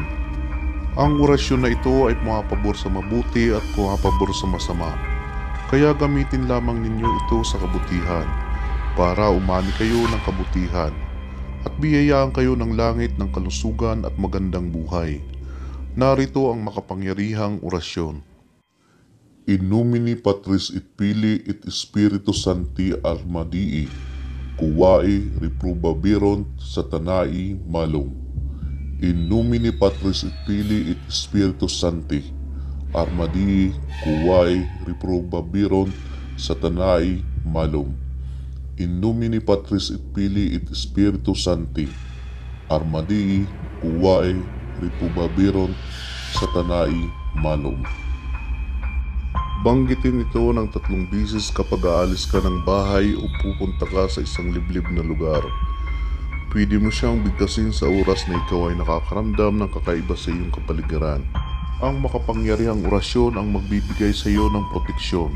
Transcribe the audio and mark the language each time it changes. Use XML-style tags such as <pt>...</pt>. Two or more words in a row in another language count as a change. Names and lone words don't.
<tl>Ang orasyon na ito ay pumapabor sa mabuti at pumapabor sa masama. Kaya gamitin lamang ninyo ito sa kabutihan para umani kayo ng kabutihan at biyayaan kayo ng langit ng kalusugan at magandang buhay. Narito ang makapangyarihang orasyon.</tl> <la>In nomine Patris et Filii et Spiritus Sancti Armadii, Quae reprobabirunt Satanae malum. In nomine Patris et Filii et Spiritus Sancti Armadii, Quae reprobabirunt Satanae malum. In nomine Patris et Filii et Spiritus Sancti Armadii, Quae reprobabirunt Satanae malum.</la> <tl>Banggitin ito ng 3 beses kapag aalis ka ng bahay o pupunta ka sa isang liblib na lugar. Pwede mo siyang bigkasin sa oras na ikaw ay nakakaramdam ng kakaiba sa iyong kapaligiran. Ang makapangyarihang orasyon ang magbibigay sa iyo ng proteksyon.</tl>